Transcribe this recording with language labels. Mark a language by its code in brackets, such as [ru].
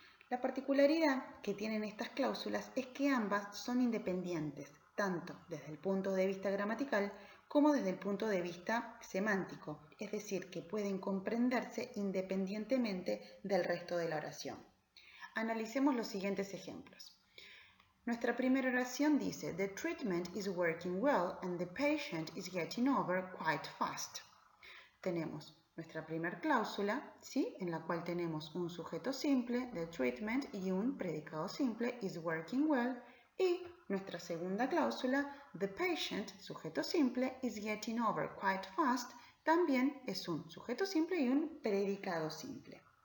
[es] La particularidad que tienen estas cláusulas es que ambas son independientes, tanto desde el punto de vista gramatical como desde el punto de vista semántico, es decir, que pueden comprenderse independientemente del resto de la oración. Analicemos los siguientes ejemplos. Nuestra primera oración dice, [en] The treatment is working well and the patient is getting over quite fast. [es] Tenemos nuestra primera cláusula, ¿sí? En la cual tenemos un sujeto simple, [en] the treatment, [es] y un predicado simple, [en] is working well, [es] y nuestra segunda cláusula, [en] the patient, [es] sujeto simple, [en] is getting over quite fast, [es] también es un sujeto simple y un predicado simple.